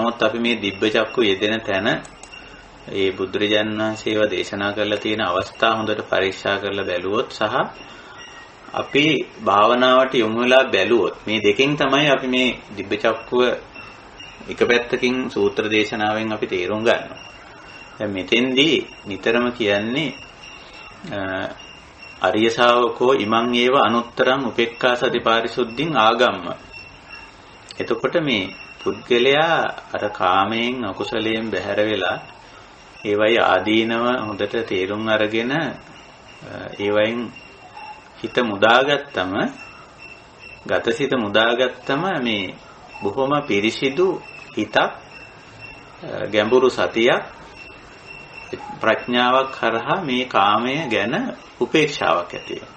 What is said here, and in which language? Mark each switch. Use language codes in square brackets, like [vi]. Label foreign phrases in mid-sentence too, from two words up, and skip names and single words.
[si] නමුත් අපි මේ [pi] දිබ්බ චක්කු [si] යෙදෙන තැන ඒ බුදුරජාණන් වහන්සේව දේශනා කරලා තියෙන අවස්ථා හොඳට පරීක්ෂා කරලා බැලුවොත් සහ අපි භාවනාවට යොමු වෙලා බැලුවොත් මේ දෙකෙන් තමයි අපි මේ දිබ්බ චක්කුව එක පැත්තකින් සූත්‍ර දේශනාවෙන් අපි තේරුම් ගන්නවා. දැන් මෙතෙන්දී නිතරම කියන්නේ [pi] අරිය ශාවකෝ ඉමං ඒව අනුත්තරං උපේක්ඛා සති පාරිශුද්ධින් ආගම්ම. [si] එතකොට මේ පුද්ගලයා අර කාමයෙන් අකුසලයෙන් බැහැර වෙලා ඒවයි ආදීනව හොඳට තේරුම් අරගෙන ඒවයින් හිත මුදාගත්තම ගතසිත මුදාගත්තම මේ බොහොම පිරිසිදු හිතක් ගැඹුරු සතියක් ප්‍රඥාවක් කරහා මේ කාමය ගැන උපේක්ෂාවක් ඇති වෙනවා.